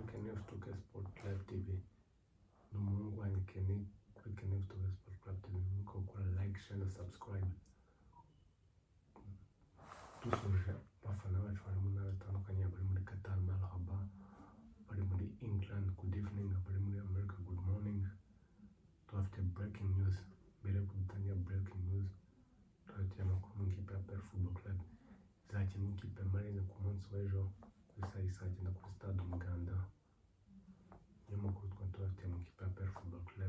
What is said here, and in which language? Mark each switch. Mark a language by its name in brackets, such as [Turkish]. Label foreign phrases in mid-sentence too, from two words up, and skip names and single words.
[Kinyarwanda] Kenef Tuke Sport Club TV. N'umuhungu wanjye Kenny kuri Kenef Tuke Sport Club TV. Nuko ukora [English] like, share [Kinyarwanda] na subscribe. Dusoje abafana bacu bari mu ntara zitandukanye, bari muri Qatar, Marhaba, bari muri England, [English] good evening, [Kinyarwanda] bari muri America, [English] good morning. [Kinyarwanda] Tuhafite [English] breaking news. [Kinyarwanda] Mbere yo gutangira [English] breaking news, [Kinyarwanda] tuhafite amakuru mu ikipe ya APR Football Club izakina n'ikipe ya Marine ku munsi w'ejo kuri saa 9 kuri stade Umuganda. Niyo makuru tuhafite mu ikipe ya APR Football Club.